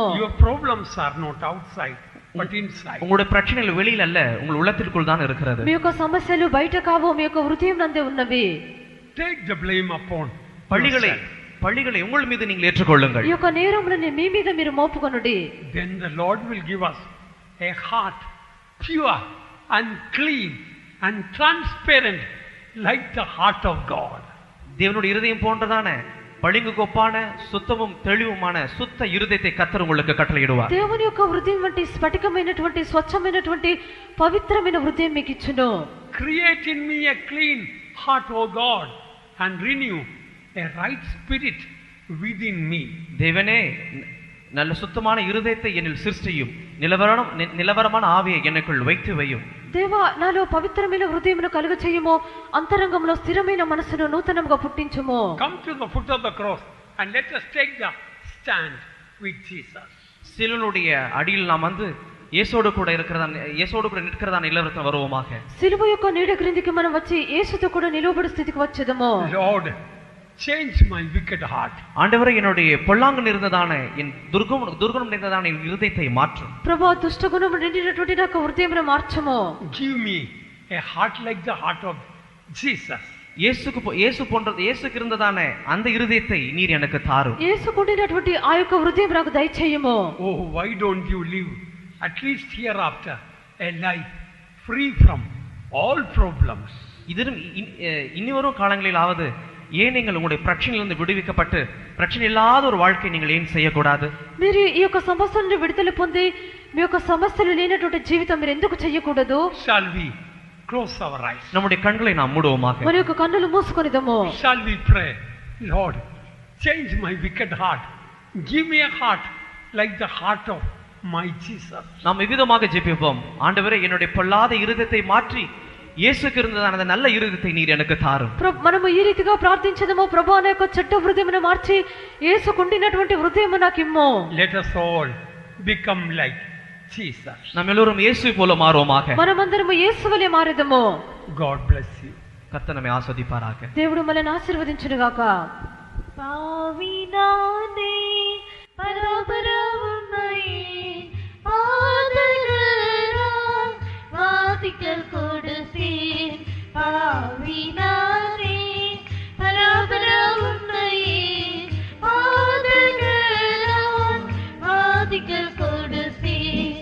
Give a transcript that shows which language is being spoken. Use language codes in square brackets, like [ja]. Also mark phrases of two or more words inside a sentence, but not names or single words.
[en] Your problems are not outside but inside. [ta] உங்களுடைய பிரச்சனைகள் வெளியில் அல்ல, உங்கள் உள்ளத்திற்குள் தான் இருக்கிறது. [te] మీ యొక్క సమస్యలు బయట కావు, మీ యొక్క హృదయం నందే ఉన్నవి. [en] Take the blame upon [ta] பழிகளை உங்கள் மீது நீங்கள் ஏற்றுக்கொள்ளுங்கள். [te] ఈ యొక్క నేరములను మీ మీద మీరు మోపుకొనుడి. [en] Then the Lord will give us a heart pure and clean and transparent like the heart of God. [ta] தேவனுடைய இருதயம் போன்றதான பளிங்குக்கு ஒப்பான சுத்தமும் தெளிவுமான சுத்த இருதயத்தை கர்த்தர் உங்களுக்கு கட்டளையிடுவார். [te] దేవుని యొక్క హృదయం వంటి స్ఫటికమైనటువంటి స్వచ్ఛమైనటువంటి పవిత్రమైన హృదయం మీకు ఇచ్చును. [en] Create in me a clean heart, O God, and renew a right spirit within me. [ta] தேவனே, நல்ல சுத்தமான இருதயத்தை என்னில் சிருஷ்டியும், நிலவரமான ஆவியை எனக்குள் வைத்து வையும். [te] దేవా, నాలో పవిత్రమైన హృదయమును కలుగ చేయము, అంతరంగంలో స్థిరమైన మనసును నూతనముగా పుట్టించుము. [en] Come to the foot of the cross and let us take the stand with Jesus. [ta] சிலுவையுடைய அடியில் நாம் வந்து இயேசோடு கூட நிற்கிறதான நிலவரத்தில் வருவோமாக. [te] సిలువ యొక్క నీడ క్రిందికి మనం వచ్చి యేసుతో కూడా నిలవబడు స్థితికి వచ్చేదము. [en] Lord, change my wicked heart. [ta] ஆண்டவரே, என்னுடைய பொல்லாங்கு நிறைந்ததான என் துர்குணம் நிறைந்ததான என் இருதயத்தை மாற்றும். [te] ప్రభువా, దుష్టగుణము నిండినటువంటి నా హృదయమును మార్చుము. [en] Give me a heart like the heart of Jesus. [ta] இயேசுக்கு இருந்ததான அந்த இருதயத்தை நீர் எனக்கு தாரும். [te] యేసుకుండినటువంటి ఆ యొక్క హృదయం నాకు దయచేయము. [en] Oh, why don't you live at least hereafter a life free from all problems? [ta] இதிலும் இனிவரும் காலங்களிலாவது ஏன் நீங்கள் உங்களுடைய பிரச்சனையிலிருந்து விடுவிக்கப்பட்டு பிரச்சனை இல்லாத ஒரு வாழ்க்கை நீங்கள் ஏன் செய்யக்கூடாது? [te] మీరు ఈ యొక్క సమస్య నుండి విడుదల పొంది మీ యొక్క సమస్యలు లేనటువంటి జీవితం మీరు ఎందుకు చేయకూడదు? [en] Shall we close our eyes? [ta] நம்முடைய கண்களை நாம் மூடுவோமாக. [te] మన యొక్క కన్నులు మూసుకొనిదము. [en] Shall we pray, Lord, change my wicked heart. Give me a heart like the heart of my Jesus. [ta] நாம் விவிதமாக ஜெபிப்போம். ஆண்டவரே, என்னுடைய பொல்லாத இருதயத்தை மாற்றி యేసుకు இருந்ததான அந்த நல்ல இருதயத்தை நீர் எனக்கு தாரும். [te] మనము ఈ రీతిగా ప్రార్థించదము, ప్రభు అనే యొక్క చెడ్డ హృదయమును మార్చి యేసుకుండినటువంటి హృదయము నాకు ఇమ్ము. [en] Let us all become like Jesus. [ta] நாம் எல்லோரும் இயேசுவை போல மாறுவோமாக. [te] మనమందరము యేసువలే మారెదము. [en] God bless you. [ta] கர்த்தர் நம்மை ஆசீர்வதிப்பாராக. [te] దేవుడు మనల్ని ఆశీర్వదించును గాక. [ta] பாவினானே பரபரவும்மையே பாதகராம் வாதிக்கல் கொடுத்தேன். பாவினானே பரபரவும்மையே பாதகராம் வாதிக்கல் கொடுத்தேன்.